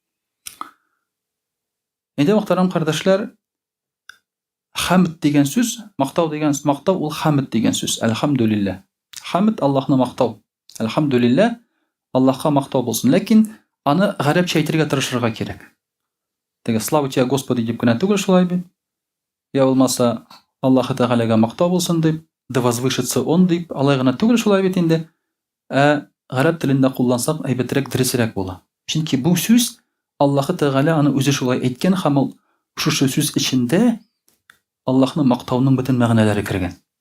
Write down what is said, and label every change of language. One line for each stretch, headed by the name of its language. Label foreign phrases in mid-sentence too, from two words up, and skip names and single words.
Tatar: Инде мөхтәрәм кардәшләр, хамд дигән сүз, мактау дигән мактау ул хамд дигән сүз. Әлхамдулиллаһ. Хамд Аллаһны мактау. Әлхамдулиллаһ, Аллаһка мактау булсын. Ләкин аны гарәпчә әйтергә тырышырга кирәк. Теге
Russian: слава тебе Господи
Tatar: дип кенә түгел шулай бит. Я булмаса Аллаһ Тәгаләгә мактау булсын дип,
Russian: да возвышится он
Tatar: дип, алай гына түгел шулай бит инде. Гарәп телендә куллансак, әйбәтрәк, дөресрәк була. Чөнки бу сүз Аллаһ Тәгалә аны үзе шулай әйткән һәм ул шушы сүз эчендә Аллаһны мактауның бөтен мәгънәләре кергән.